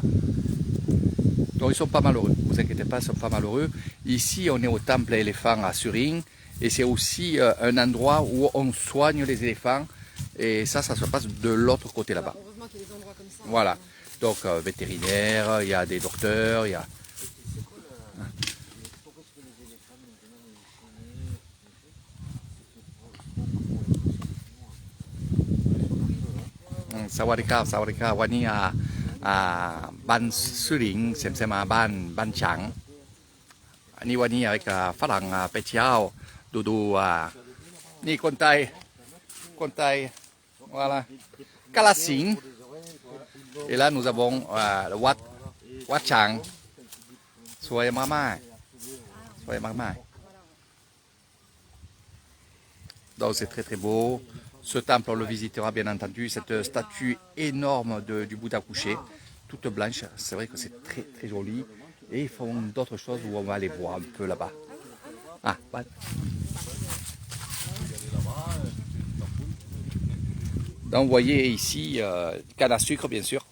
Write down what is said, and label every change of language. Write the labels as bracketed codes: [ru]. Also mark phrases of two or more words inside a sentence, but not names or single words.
[fr] Donc, ils sont pas malheureux. Ne vous inquiétez pas, ils sont pas malheureux. Ici, on est au temple éléphant à Surin. Et c'est aussi un endroit où on soigne les éléphants. Et ça se passe de l'autre côté là-bas. Heureusement qu'il y a des endroits comme ça. Voilà. Donc, vétérinaire, il y a des docteurs, il y a... [th] สวัสดีค่ะ สวัสดีค่ะ. วันนี้บ้านสุริงห์เสมาบ้านฉางอันนี้วันนี้avecฝรั่งไปเที่ยวดูนี่คนไทย [fr] voilà Kalasing et là nous avons le Wat Chang [th] สวยมากๆสวยมากๆ [fr] donc c'est très très beau. Ce temple, on le visitera bien entendu. Cette statue énorme du Bouddha couché, toute blanche. C'est vrai que c'est très très joli. Et ils font d'autres choses où on va aller voir un peu là-bas. Ah, ouais. Donc vous voyez ici, canne à sucre bien sûr.